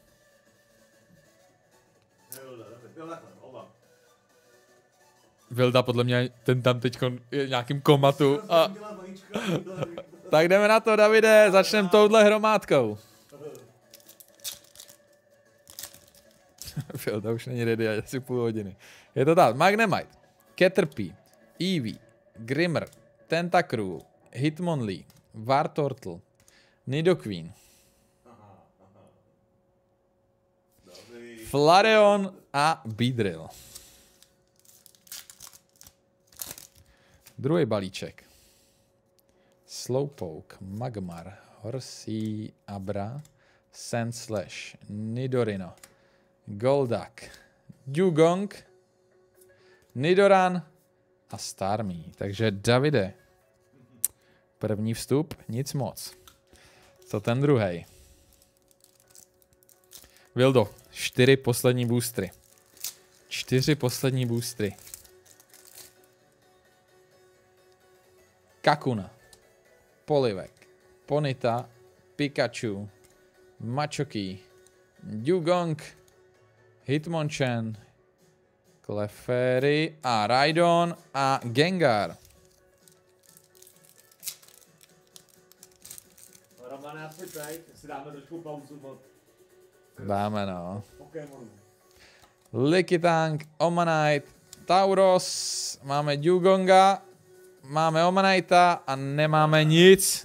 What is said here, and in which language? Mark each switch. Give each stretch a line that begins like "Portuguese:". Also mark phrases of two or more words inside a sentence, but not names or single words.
Czech: Vilda podle mě, ten tam teď je v nějakým komatu. A... Tak jdeme na to, Davide, začneme touhle hromádkou. Vilda už není ready, asi půl hodiny. Je to tak, Magnemite, Caterpie, Eevee, Grimmar, Tentacruel, Hitmonlee, Wartortle, Nidoqueen, Flareon a Beedrill. Druhý balíček. Slowpoke, Magmar, Horsea, Abra, Sandslash, Nidorino, Golduck, Dugong, Nidoran a Starmie. Takže Davide. První vstup, nic moc. Co ten druhý? Vildo, 4 poslední boostry. 4 poslední boostry. Kakuna, Polivek, Ponyta, Pikachu, Machoke, Dugong, Hitmonchan, Clefairy a Rhydon a Gengar. Roman, já si teď, si dáme trošku pauzu od Dáme, no. Pokémonů. Lickitung, Omanite, Tauros, máme Dugonga, máme Omanita a nemáme nic.